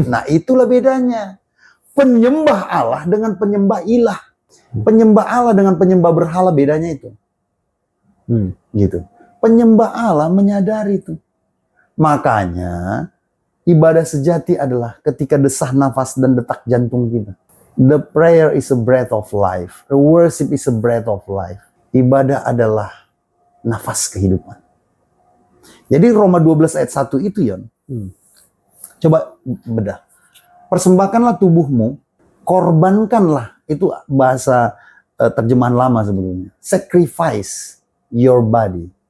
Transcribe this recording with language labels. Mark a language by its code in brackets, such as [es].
[id] Nah, itulah bedanya. Penyembah Allah dengan penyembah ilah. Penyembah Allah dengan penyembah berhala, bedanya itu. Gitu. Penyembah Allah menyadari itu. Makanya ibadah sejati adalah ketika desah nafas dan detak jantung kita. [en] The prayer is a breath of life. The worship is a breath of life. [id] Ibadah adalah nafas kehidupan. Jadi Roma 12 ayat 1 itu, Yon. Coba bedah. Persembahkanlah tubuhmu, korbankanlah. Itu bahasa terjemahan lama sebelumnya. [en] Sacrifice your body.